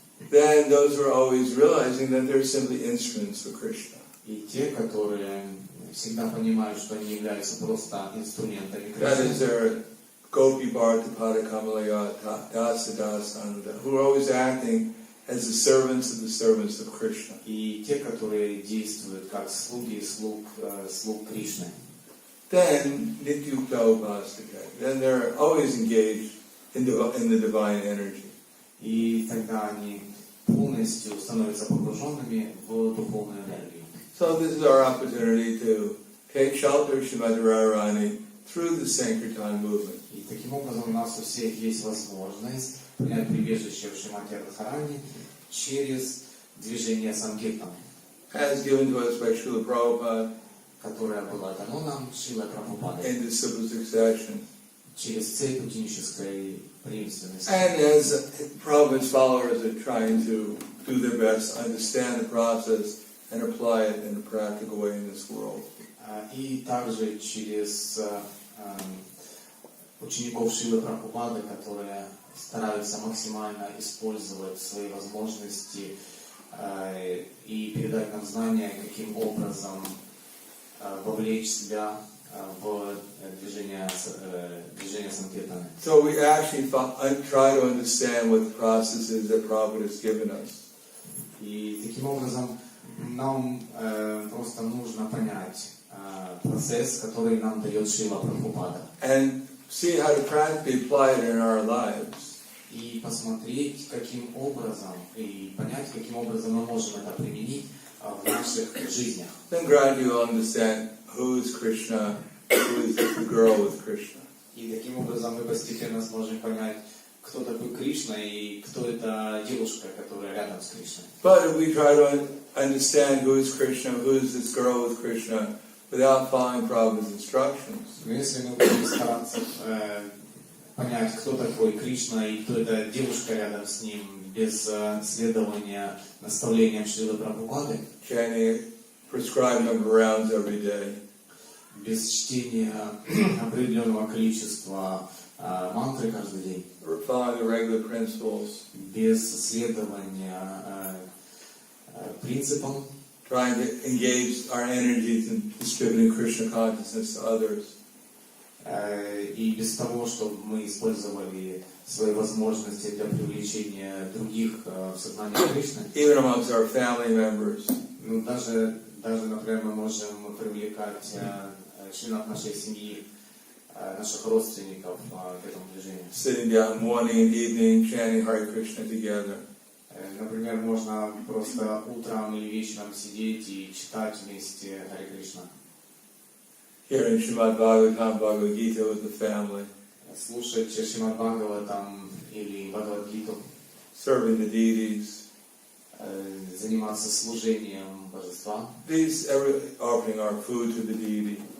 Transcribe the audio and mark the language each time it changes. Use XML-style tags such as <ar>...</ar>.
<en>Then those who are always realizing that they're simply instruments for Krishna.</en> <ru>и те, которые всегда понимают, что они являются просто инструментами</ru> <en>That is</en> <ru>Кришны,</ru> <en>their Gopi Bharata Pada Kamalaya Dasa Dasananda, who are always acting as the servants of Krishna.</en> <ru>и те, которые действуют как слуги слуг Кришны.</ru> <en>Then Nityukta Upastika. Then they're always engaged in the divine energy.</en> <ru>И тогда они полностью становятся погруженными в духовную энергию.</ru> <en>So this is our opportunity to take shelter of Srimati Radharani through the Sankirtan movement.</en> <ru>И таким образом у нас у всех есть возможность принять прибежище в Шримати Радхарани через движение Санкиртана,</ru> <en>As given to us by Srila Prabhupada</en> <ru>которое было дано нам Шрилой Прабхупадой</ru> <en>in the simple succession.</en> <ru>через цепь ученической преемственности.</ru> <en>And as Prabhupada's followers are trying to do their best to understand the process and apply it in a practical way in this world.</en> <ru>И также через учеников Шрилы Прабхупады, которые стараются максимально использовать свои возможности и передать нам знания, каким образом вовлечь себя в движение Санкиртаны.</ru> <en>So we actually try to understand what the process is that Prabhupada has given us.</en> <ru>И таким образом нам просто нужно понять процесс, который нам дает Шрила Прабхупада.</ru> <en>And see how to practically apply it in our lives.</en> <ru>И посмотреть, каким образом, и понять, каким образом мы можем это применить в наших жизнях.</ru> <en>Then gradually you'll understand who is Krishna, who is the girl with Krishna.</en> <ru>И таким образом мы постепенно сможем понять, кто такой Кришна и кто эта девушка, которая рядом с Кришной.</ru> <en>But if we try to understand who is Krishna, who is this girl with Krishna, without following Prabhupada's instructions,</en> <ru>Но если мы будем стараться понять, кто такой Кришна и кто эта девушка рядом с ним, без следования наставлениям Шрилы Прабхупады,</ru> <en>chanting prescribed number of rounds every day,</en> <ru>без чтения определенного количества мантры каждый день,</ru> <en>following the regular principles,</en> <ru>без следования принципам,</ru> <en>trying to engage our energies in distributing Krishna consciousness to others,</en> <ru>и без того, чтобы мы использовали свои возможности для привлечения других в сознание Кришны.</ru> <en>even amongst our family members,</en> <ru>Ну, даже, например, мы можем привлекать членов нашей семьи, наших родственников к этому движению.</ru> <en>sitting down morning and evening chanting Hare Krishna together.</en> <ru>Например, можно просто утром или вечером сидеть и читать вместе Харе Кришна.</ru> <en>Hearing Srimad Bhagavatam, Bhagavad Gita with the family,</en> <ru>Слушать Шримад Бхагаватам или Бхагавад-гиту,</ru> <en>serving the deities,</en> <ru>заниматься служением божества</ru> <en>these offering our food to the deity.</en>